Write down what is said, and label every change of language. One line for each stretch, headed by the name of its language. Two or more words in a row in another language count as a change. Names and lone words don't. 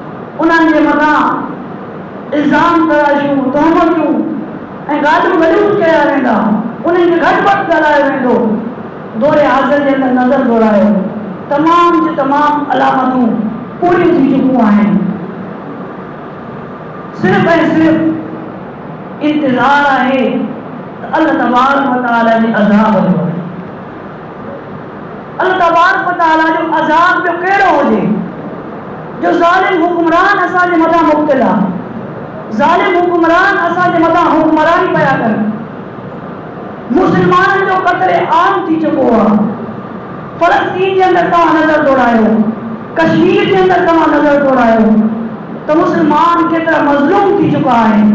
Sindhi: उन्हनि जे मथां इल्ज़ाम तराशूं, तहमतूं ऐं गालियूं गॾूं कया वेंदा, उन्हनि खे घटि वधि ॻाल्हायो वेंदो। दौरे हाज़िर जे अंदरि नज़र दौड़ायो, तमामु जूं तमामु अलामतूं पूरियूं थी चुकियूं आहिनि। सिर्फ़ ऐं सिर्फ़ इंतज़ार आहे त अल्लाह तबारक व तआला जे अज़ाब जो। अल्लाह तबारक व तआला जो अज़ाब जो कहिड़ो हुजे जो ज़ालिम हुक्मरान असांजे मथां मुब्तला, ज़ालिम हुक्मरान असांजे मथां हुक्मरानी पिया कनि। मुस्लमाननि जो क़त्ल आम थी चुको आहे। फ़लस्तीन जे अंदरि तव्हां नज़र दौड़ायो, कश्मीर जे अंदरि तव्हां नज़र दौड़ायो त मुस्लमान केतिरा मज़लूम थी चुका आहिनि।